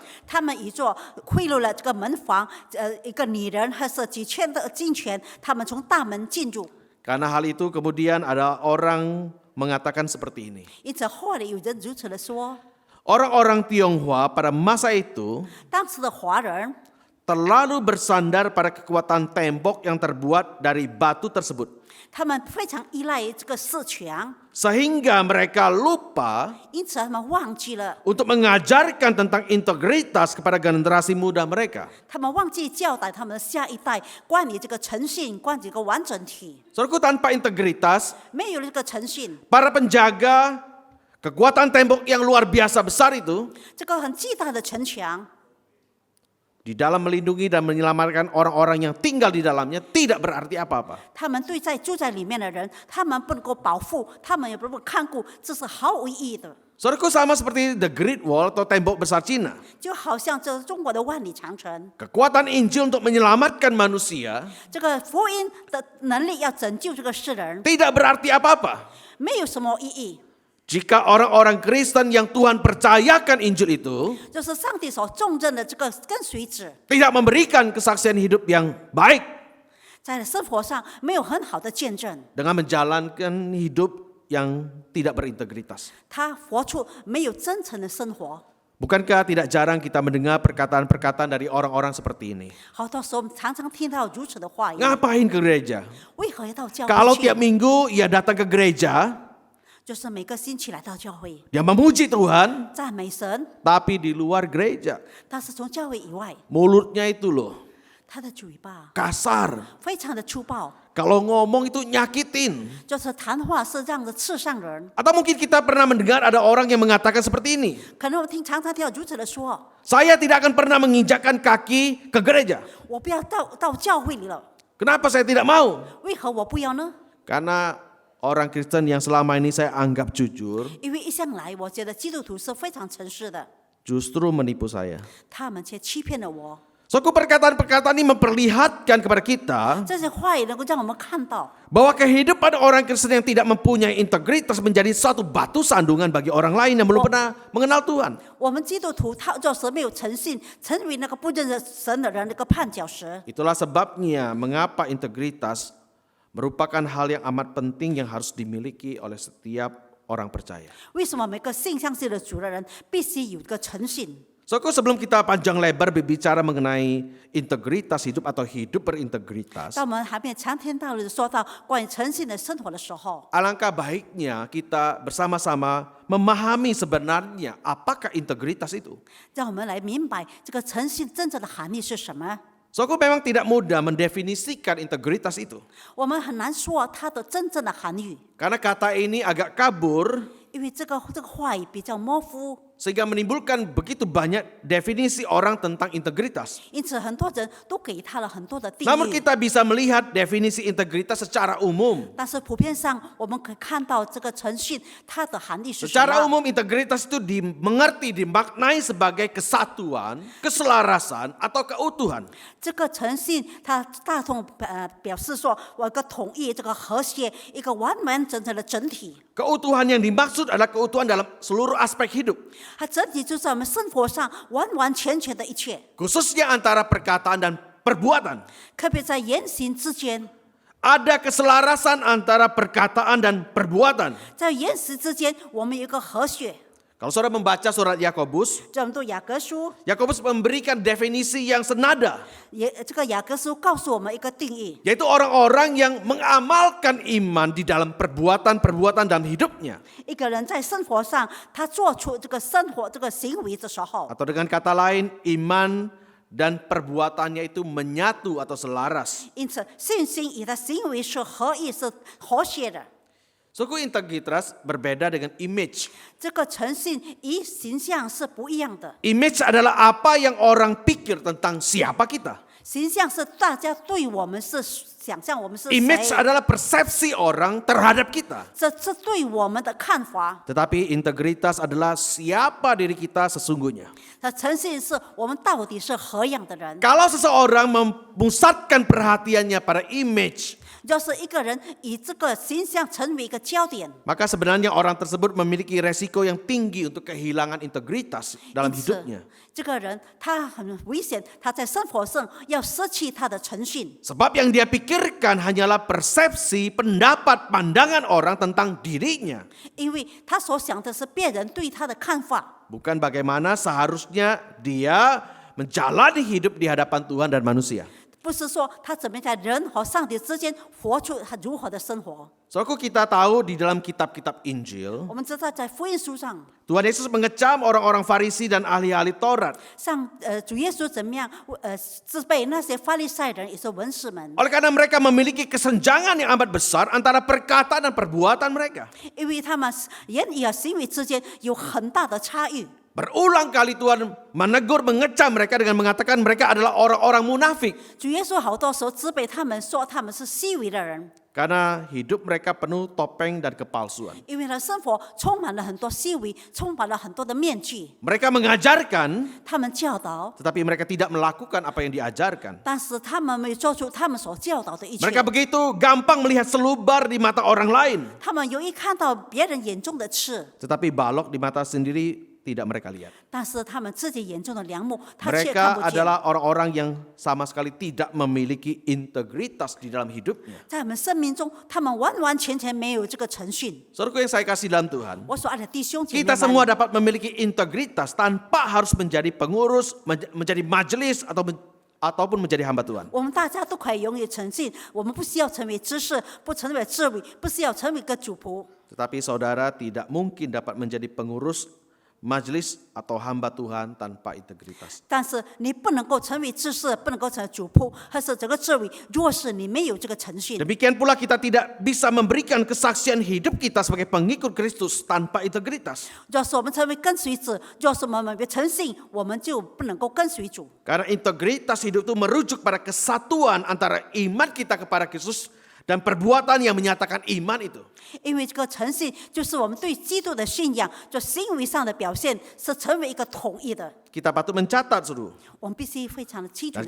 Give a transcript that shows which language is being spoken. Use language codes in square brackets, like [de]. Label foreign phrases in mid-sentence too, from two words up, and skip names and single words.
[zh] 他们以做贿赂了这个门房，一个女人还是几千的金钱，他们从大门进入。 [id] Karena hal itu kemudian ada orang mengatakan seperti ini. [zh] 因此后来有人如此的说， [id] Orang-orang Tionghoa pada masa itu [zh] 当时的华人 [id] terlalu bersandar pada kekuatan tembok yang terbuat dari batu tersebut. [zh] 他们非常依赖这个四墙， [id] Sehingga mereka lupa [zh] 因此他们忘记了， [id] untuk mengajarkan tentang integritas kepada generasi muda mereka. [zh] 他们忘记教导他们的下一代关于这个诚信，关于这个完整体。 [id] Saudaraku, tanpa integritas, [zh] 没有了这个诚信， [id] para penjaga kekuatan tembok yang luar biasa besar itu [zh] 这个很巨大的城墙， [id] di dalam melindungi dan menyelamatkan orang-orang yang tinggal di dalamnya tidak berarti apa-apa. [zh] 他们对住在里面的人，他们不能够保护，他们也不能够看顾，这是毫无意义的。 [id] Saudaraku, sama seperti [en] the Great Wall [id] atau tembok besar Cina. [zh] 就好像这中国的万里长城， [id] Kekuatan Injil untuk menyelamatkan manusia [zh] 这个福音的能力要拯救这个世人， [id] tidak berarti apa-apa [zh] 没有什么意义。 [id] jika orang-orang Kristen yang Tuhan percayakan Injil itu [zh] 就是上帝所重任的这个跟随者， [id] tidak memberikan kesaksian hidup yang baik [zh] 在生活上没有很好的见证， [id] dengan menjalankan hidup yang tidak berintegritas. [zh] 他活出没有真诚的生活。 [id] Bukankah tidak jarang kita mendengar perkataan-perkataan dari orang-orang seperti ini? [zh] 好多时候我们常常听到如此的话语， [id] Ngapain ke gereja? [zh] 为何要到教 [id] Kalau [zh] 会去 [id] tiap？ minggu ia datang ke gereja, [zh] 就是每个星期来到教会， [id] dia memuji Tuhan, [zh] 赞美神， [id] tapi di luar gereja [zh] 但是从教会以外， [id] mulutnya itu loh [zh] 他的嘴巴 [id] kasar. [zh] 非常的粗暴， [id] Kalau ngomong itu nyakitin. [zh] 就是谈话是这样的刺伤人。 [id] Atau mungkin kita pernah mendengar ada orang yang mengatakan seperti ini. [zh] 可能我常常听到如此的说， [id] Saya tidak akan pernah menginjakkan kaki ke gereja. [zh] 我不要到教会里了， [id] Kenapa saya tidak mau? [zh] 为何我不要呢？ [id] Karena orang Kristen yang selama ini saya anggap jujur [zh] 因为一向来我觉得基督徒是非常诚实的， [id] justru menipu saya. [zh] 他们却欺骗了我。 [id] Suku perkataan-perkataan ini memperlihatkan kepada kita [zh] 这些话语能够让我们看到， [id] bahwa kehidupan orang Kristen yang tidak mempunyai integritas menjadi suatu batu sandungan bagi orang lain yang belum pernah mengenal Tuhan. [zh] 我们基督徒他就是没有诚信，成为那个不认识神的人那个绊脚石。 [id] Itulah sebabnya mengapa integritas merupakan hal yang amat penting yang harus dimiliki oleh setiap orang percaya. [zh] 为什么每个信相信的主的人必须有一个诚信？ [id] Saudaraku, sebelum kita panjang lebar berbicara mengenai integritas hidup atau hidup berintegritas, [zh] 当我们还没长篇大论的说到关于诚信的生活的时候， [id] alangkah baiknya kita bersama-sama memahami sebenarnya apakah integritas itu. [zh] 让我们来明白这个诚信真正的含义是什么。 [id] Saudaraku, memang tidak mudah mendefinisikan integritas itu. [zh] 我们很难说它的真正的含义， [id] Karena kata ini agak kabur [zh] 因为这个话语比较模糊， [id] sehingga menimbulkan begitu banyak definisi orang tentang integritas. [zh] 因此很多人都给他了很多的定 [id] Namun [zh] 义。 [id] kita bisa melihat definisi integritas secara umum. [zh] 但是普遍上，我们可以看到这个诚信它的含义是什 [id] Secara [zh] 么？ [id] umum integritas itu dimengerti, dimaknai sebagai kesatuan, keselarasan, atau keutuhan. [zh] 这个诚信，它大众表示说，我有个统一，这个和谐，一个完完整整的整体。 [id] Keutuhan yang dimaksud adalah keutuhan dalam seluruh aspek hidup. [zh] 它整体就是在我们生活上完完全全的一切， [id] Khususnya antara perkataan dan perbuatan. [zh] 特别在言行之间， [id] Ada keselarasan antara perkataan dan perbuatan. [zh] 在言辞之间，我们有一个和谐。 [id] Kalau saudara membaca surat Yakobus, [zh] 这我们读雅各书， [id] Yakobus memberikan definisi yang senada, [zh] 这个雅各书告诉我们一个定义， [id] yaitu orang-orang yang mengamalkan iman di dalam perbuatan-perbuatan dalam hidupnya. [zh] 一个人在生活上他做出这个生活这个行为的时候， [id] Atau dengan kata lain, iman dan perbuatannya itu menyatu atau selaras. [zh] 因此信心与他行为是合一、是和谐的。 [id] Suku integritas berbeda dengan image. [zh] 这个诚信与形象是不一样的， [id] Image adalah apa yang orang pikir tentang siapa kita. [zh] 形象是大家对我们是想象我们是谁， [id] Image adalah persepsi orang terhadap kita. [zh] 这是对我们的看法。 [id] Tetapi integritas adalah siapa diri kita sesungguhnya. [zh] 那诚信是我们到底是何样的人？ [id] Kalau seseorang memusatkan perhatiannya pada image, [zh] 要是一个人以这个形象成为一个焦点， [id] maka sebenarnya orang tersebut memiliki resiko yang tinggi untuk kehilangan integritas dalam [zh] 因此 [id] hidupnya. [zh] 这个人他很危险，他在生活上要失去他的诚信， [id] Sebab yang dia pikirkan hanyalah persepsi, pendapat, pandangan orang tentang dirinya. [zh] 因为他所想的是别人对他的看法， [id] Bukan bagaimana seharusnya dia menjalani hidup di hadapan Tuhan dan manusia. [zh] 不是说他怎么在人和上帝之间活出他如何的生活。 [id] Saudaraku, kita tahu di dalam kitab-kitab Injil, [zh] 我们知道在福音书上， [id] Tuhan Yesus mengecam orang-orang Farisi dan ahli-ahli Taurat. [zh] 主耶稣怎么样自备那些法利赛人也是文士们， [id] Oleh karena mereka memiliki kesenjangan yang amat besar antara perkataan dan perbuatan mereka. [zh] 因为他们言语和行为之间有很大的差异。 [id] Berulang kali Tuhan menegur, mengecam mereka dengan mengatakan mereka adalah orang-orang munafik. [zh] 主耶稣好多时候责备他们，说他们是虚伪的人， [id] Karena hidup mereka penuh topeng dan kepalsuan. [zh] 因为他生活充满了很多虚伪，充满了很多的面具。 [id] Mereka mengajarkan, [zh] 他们教导， [id] tetapi mereka tidak melakukan apa yang diajarkan. [zh] 但是他们没有做出他们所教导的一切。 [id] Mereka begitu gampang melihat selubar di mata orang lain, [zh] 他们容易看到别人眼中的刺， [id] tetapi balok di mata sendiri tidak mereka lihat. [zh] 但是他们自己眼中的梁木，他却看 [id] Mereka [zh] 不见。 [id] adalah orang-orang yang sama sekali tidak memiliki integritas di dalam hidupnya. [zh] 在我们生命中，他们完完全全没有这个诚信。 [id] Saudaraku yang saya kasih dalam Tuhan, [zh] 我所爱的弟兄姐妹 [id] kita semua [zh] 们， [id] dapat memiliki integritas tanpa harus menjadi pengurus, menjadi majelis ataupun menjadi hamba Tuhan. [zh] 我们大家都可以拥有诚信，我们不需要成为知识，不成为智慧，不需要成为一个主仆。 [id] Tetapi saudara tidak mungkin dapat menjadi pengurus, majelis atau hamba Tuhan tanpa integritas. [zh] 但是你不能够成为知识，不能够成为主仆，还是这个智慧。若是你没有这个诚信， [id] Demikian pula kita tidak bisa memberikan kesaksian hidup kita sebagai pengikut Kristus tanpa integritas. [zh] 若是我们成为跟随者，若是我们没有诚信，我们就不能够跟随主。 [id] Karena integritas hidup itu merujuk pada kesatuan antara iman kita kepada Kristus dan perbuatan yang menyatakan iman itu. [zh] 因为这个诚信就是我们对基督的信仰，就行为上的表现是成为一个统一的。 [id] Kita patut mencatat, saudara. [zh] 我们必须非常的清楚